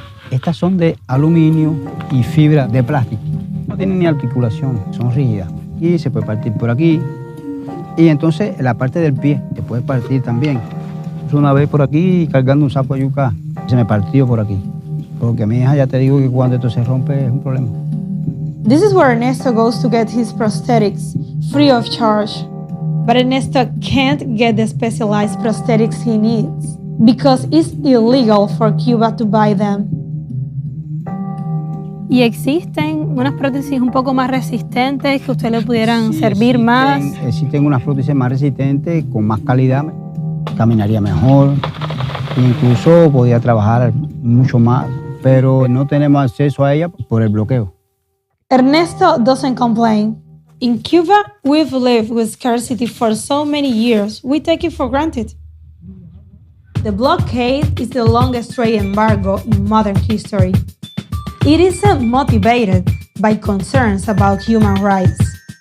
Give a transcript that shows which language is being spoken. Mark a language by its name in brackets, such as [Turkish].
[Spanish] Estas son de aluminio y fibra de plástico. No tienen ni articulación, son rígidas. Y se puede partir por aquí. Y entonces la parte del pie se puede partir también. Una vez por aquí cargando un saco de yuca, se me partió por aquí. Porque a mi hija ya te digo que cuando esto se rompe es un problema. [English] This is where Ernesto goes to get his prosthetics, free of charge. But Ernesto can't get the specialized prosthetics he needs because it's illegal for Cuba to buy them. [Spanish] ¿Y existen unas prótesis un poco más resistentes que usted le pudieran servir más? Existen unas prótesis más resistentes, con más calidad. Caminaría mejor, incluso podía trabajar mucho más, pero no tenemos acceso a ella por el bloqueo. [English] Ernesto doesn't complain. In Cuba, we've lived with scarcity for so many years, we take it for granted. The blockade is the longest trade embargo in modern history. It isn't motivated by concerns about human rights.